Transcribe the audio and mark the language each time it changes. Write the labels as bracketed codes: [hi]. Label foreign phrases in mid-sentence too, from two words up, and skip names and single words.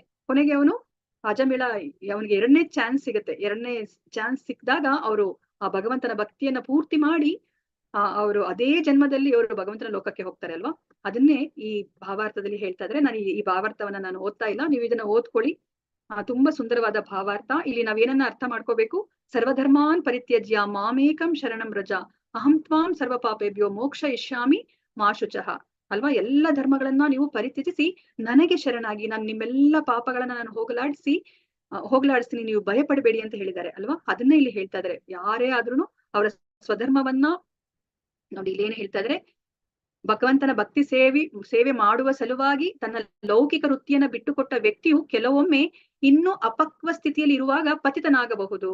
[kn] ಕೊನೆಗೆ ಅವನು ಅಜಮಿಳ ಅವನಿಗೆ ಎರಡನೇ ಚಾನ್ಸ್ ಸಿಕ್ಕಿದಾಗ ಅವರು ಆ ಭಗವಂತನ ಭಕ್ತಿಯನ್ನ ಪೂರ್ತಿ ಮಾಡಿ ಅವರು ಅದೇ ಜನ್ಮದಲ್ಲಿ ಅವರು ಭಗವಂತನ ಲೋಕಕ್ಕೆ ಹೋಗ್ತಾರೆ ಅಲ್ವಾ. ಅದನ್ನೇ ಈ ಭಾವಾರ್ಥದಲ್ಲಿ ಹೇಳ್ತಾ ಇದ್ರೆ, ನಾನು ಈ ಭಾವಾರ್ಥವನ್ನ ನಾನು ಓದ್ತಾ ಇಲ್ಲ, ನೀವು ಇದನ್ನ ಓದ್ಕೊಳ್ಳಿ. ತುಂಬಾ ಸುಂದರವಾದ ಭಾವಾರ್ಥ. ಇಲ್ಲಿ ನಾವೇನನ್ನ ಅರ್ಥ ಮಾಡ್ಕೋಬೇಕು, [sa] ಸರ್ವಧರ್ಮಾನ್ ಪರಿತ್ಯಜ್ಯ ಮಾಮೇಕಂ ಶರಣಂ ವ್ರಜ ಅಹಂ ತ್ವಾಂ ಸರ್ವ ಪಾಪೇಭ್ಯೋ ಮೋಕ್ಷ ಇಷ್ಯಾಮಿ ಮಾ ಶುಚಃ ಅಲ್ವಾ. [kn] ಎಲ್ಲ ಧರ್ಮಗಳನ್ನ ನೀವು ಪರಿತ್ಯಜಿಸಿ ನನಗೆ ಶರಣಾಗಿ, ನಾನು ನಿಮ್ಮೆಲ್ಲ ಪಾಪಗಳನ್ನ ನಾನು ಹೋಗಲಾಡಿಸ್ತೀನಿ, ನೀವು ಭಯ ಪಡಬೇಡಿ ಅಂತ ಹೇಳಿದ್ದಾರೆ ಅಲ್ವಾ. ಅದನ್ನೇ ಇಲ್ಲಿ ಹೇಳ್ತಾ ಇದ್ದಾರೆ. ಯಾರೇ ಆದ್ರೂ ಅವರ ಸ್ವಧರ್ಮವನ್ನ ನೋಡಿ, ಇಲ್ಲೇನು ಹೇಳ್ತಾ ಇದ್ರೆ, ಭಗವಂತನ ಭಕ್ತಿ ಸೇವೆ ಮಾಡುವ ಸಲುವಾಗಿ ತನ್ನ ಲೌಕಿಕ ವೃತ್ತಿಯನ್ನ ಬಿಟ್ಟುಕೊಟ್ಟ ವ್ಯಕ್ತಿಯು ಕೆಲವೊಮ್ಮೆ ಇನ್ನೂ ಅಪಕ್ವ ಸ್ಥಿತಿಯಲ್ಲಿ ಇರುವಾಗ ಪತಿತನಾಗಬಹುದು.